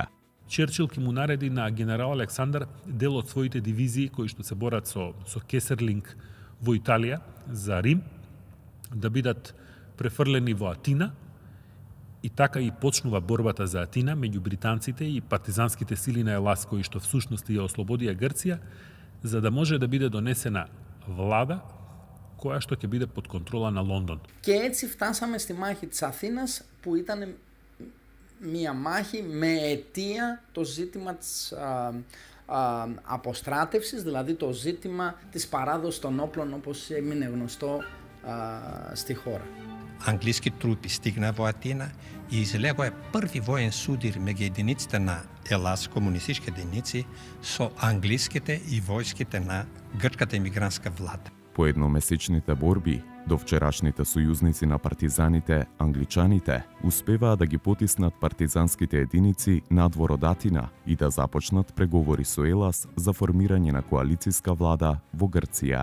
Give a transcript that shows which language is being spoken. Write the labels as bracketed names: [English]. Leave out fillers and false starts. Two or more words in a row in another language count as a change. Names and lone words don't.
[Macedonian] Черчил ќе му нареди на генерал Александар дел од своите дивизии кои што се борат со Кесерлинг во Италија за Рим да бидат префрлени во Атина. И така и почнува борбата за Атина меѓу британците и партизанските сили на Елас кои што всушност ја ослободија Грција, за да може да биде донесена влада која што ќе биде под контрола на Лондон. [Greek] Και έτσι φτάσαμε στη μάχη της Αθήνας που ήταν μια μάχη με αιτία το ζήτημα της αποστράτευσης, δηλαδή το ζήτημα της παράδοσης των όπλων όπως έμεινε γνωστό στη χώρα. [Macedonian] Англиски трупи стигна во Атина и излегоа први воен судир меѓу единиците на Елас, комунистички единици, со англиските и војските на грчката емигрантска влада. По едномесечните борби, довчерашните сојузници на партизаните, англичаните, успеваа да ги потиснат партизанските единици надвор од Атина и да започнат преговори со Елас за формирање на коалицијска влада во Грција.